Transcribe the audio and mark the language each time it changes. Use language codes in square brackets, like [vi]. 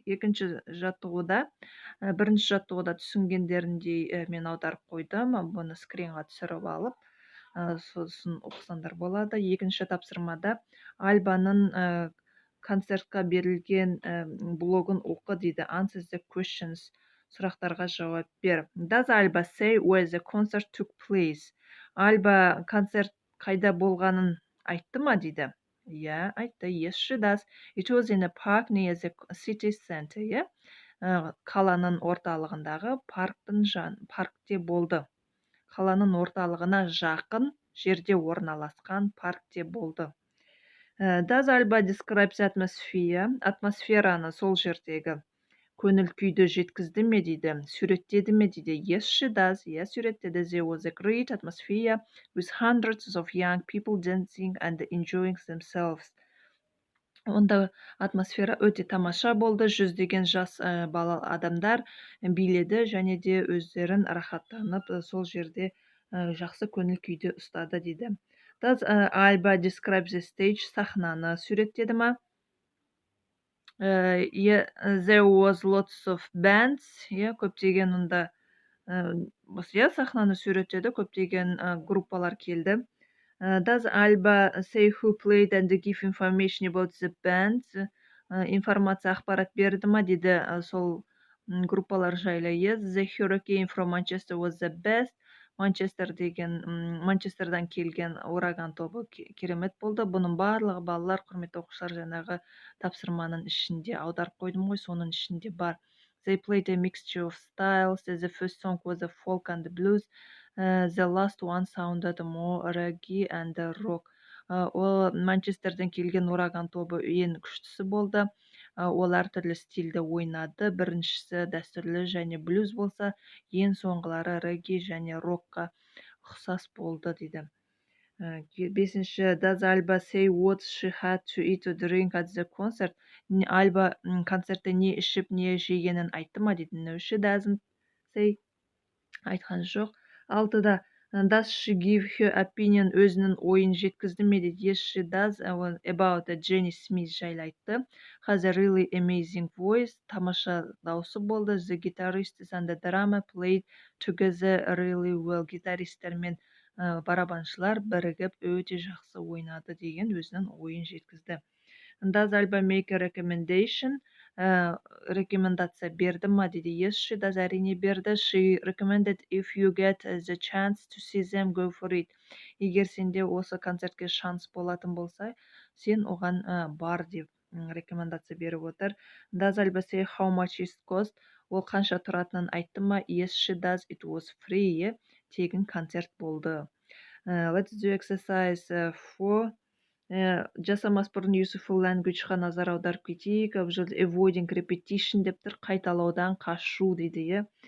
[kk] Екінші жаттығуда, бірінші жаттығуда түсінгендеріндей мен аударып қойдым. Бұны скринға түсіріп алып, сосын оқысаңдар болады. Екінші тапсырмада Альбаның концертқа берілген блогын оқы дейді. [en] Answer the questions. [kk] Сұрақтарға жауап бер. [en] Does Alba say where the concert took place? [kk] Альба концерт қайда болғанын айтты ма дейді? [en] Yeah, [kk] айтты. [en] Yes, she does. It was in a park near the city center. Yeah? [kk] Қаланың орталығындағы паркте болды. Қаланың орталығына жақын жерде орналасқан паркте болды. [en] Does Alba describe the atmosphere? [kk] Атмосфераны, сол жердегі көңіл күйді жеткізді ме дейді, суреттеді ме дейді. [en] Yes, she does. Yes, [kk] суреттеді. [en] There was a great atmosphere with hundreds of young people dancing and enjoying themselves. [kk] Онда атмосфера өте тамаша болды. Жүздеген жас бала адамдар биледі және де өздерін рахаттанып, сол жерде жақсы көңіл күйде ұстады дейді. [en] Does Alba describe the stage? [kk] Сахнаны суреттеді ма? [en] There was lots of bands. [kk] Көптеген онда сахнаны суреттеді, көптеген группалар келді. [en] Does Alba say who played and give information about the bands? [kk] Информация, ақпарат берді ма дейді сол группалар жайлы. [en] Yes, the Hurricane from Manchester was the best. [kk] Манчестердан келген ураган тобы керемет болды. Бұның барлығы балалар, құрметті оқушылар, жаңағы тапсырманың ішінде аударып қойдым ғой, соның ішінде бар. [en] They played a mixture of styles. The first song was a folk and blues. The last one sounded more reggae and rock. [kk] Ол Манчестерден келген ураган тобы ең күштісі болды. Олар түрлі стильді ойнады. Біріншісі дәстүрлі және блюз болса, ең соңғылары регги және рокқа ұқсас болды дейді. [en] Бесінші, does Alba say what she had to eat or drink at the concert? [kk] Альба концертте не ішіп, не жегенін айтты ма дейді. [en] No, she doesn't say. [kk] Айтқан жоқ. [en] Алтыда, does she give her opinion? [kk] Өзінің ойын жеткізді ме дейді. [en] Yes, she does. About Jenny Smith жайлы айтты. Has a really amazing voice. [kk] Тамаша дауысы болды. [en] The guitarists and the drummer played together really well. [kk] Гитаристер мен барабаншылар бірігіп өте жақсы ойнады деген өзінің ойын жеткізді. [en] Does Alba make a recommendation? [kk] Рекомендация берді ма дейді. [en] Yes, she does. [kk] Әрине берді. [en] She recommended if you get the chance to see them, go for it. [kk] Егер сенде осы концертке шанс болатын болса, сен оған бар деп рекомендация беріп отыр. [en] Does Alba say how much it cost? [kk] Ол қанша тұратынын айтты ма? [en] Yes, she does. It was free. [kk] Тегін концерт болды. [en] Let's do exercise 4. [kk] жасамас бұрын useful language-ға назар аударып кетейік. бұл жерде avoiding repetition деп тұр, қайталаудан қашу дейді, иә.